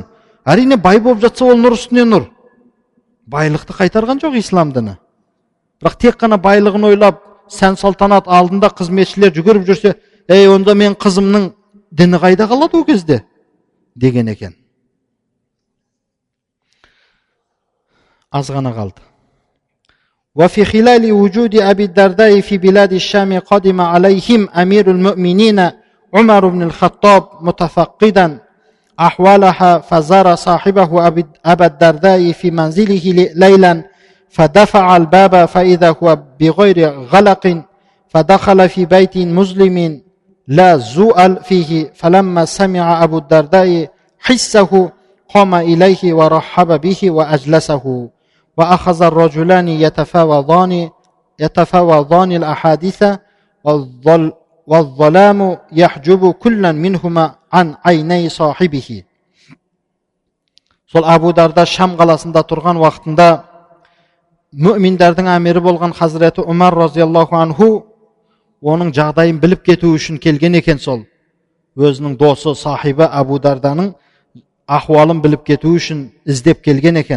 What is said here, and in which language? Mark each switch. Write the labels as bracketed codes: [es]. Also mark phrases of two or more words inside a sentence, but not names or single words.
[kk] Әрине бай болып жатса, ол нұр үстіне нұр. Байлықты қайтарған жоқ ислам діні. Бірақ тек қана байлығын ойлап, сән салтанат алдында қызметшілер жүгіріп жүрсе, онда мен қызымның діні қайда қалады ол кезде деген екен. Аз ғана қалды. [ar] وفي خلال وجود أبي الدرداء في بلاد الشام قدم عليهم أمير المؤمنين عمر بن الخطاب متفقدا أحوالها فزار صاحبه أبا الدرداء في منزله ليلا فدفع الباب فإذا هو بغير غلق فدخل في بيت مسلم لا زؤل فيه فلما سمع أبو الدرداء حسه قام إليه ورحب به وأجلسه وأخذ الرجلان يتفاوضان الأحاديث والظلام يحجب كلا منهما عن عيني صاحبه. [kk] Сол Абу Дарда Шам қаласында тұрған уақытында мүминдердің әмірі болған Хазіреті Умар [ar] رضي الله عنه [kk] оның жағдайын біліп кету үшін келген екен. Сол өзінің досы сахибі Абу Дарданың ахуалын біліп кету үшін іздеп келген екен.